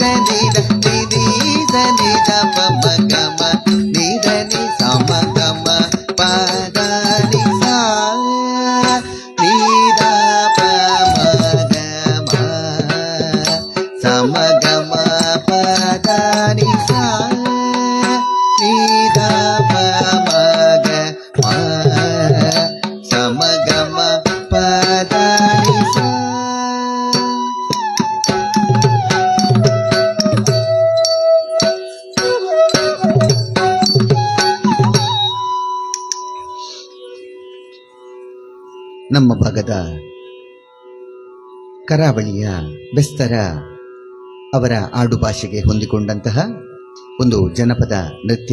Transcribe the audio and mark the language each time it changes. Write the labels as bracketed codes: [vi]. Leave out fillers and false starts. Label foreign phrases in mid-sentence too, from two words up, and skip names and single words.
[kn] ನಿ ದ ನಿ ನಿ ಸ ನಿ ದ ಪ ಮ ಗ ಮ ನಿ ದ ನಿ ಸ ಮ ಗ ಮ ಪ ದ ನಿ ಸ ನಿ ದ ಪ ಮ ಗ ಮ ಸ ಮ ಗ ಮ ಪ ದ ನಿ ಸ ನಿ ದ ಪ ಮ ಗ ಮ ಸ ಮ ಗ ಮ ಪ ದ ನಿ ಸ. ನಮ್ಮ ಭಾಗದ ಕರಾವಳಿಯ ಬೆಸ್ತರ ಅವರ ಆಡು ಭಾಷೆಗೆ ಹೊಂದಿಕೊಂಡಂತಹ ಒಂದು ಜನಪದ ನೃತ್ಯ.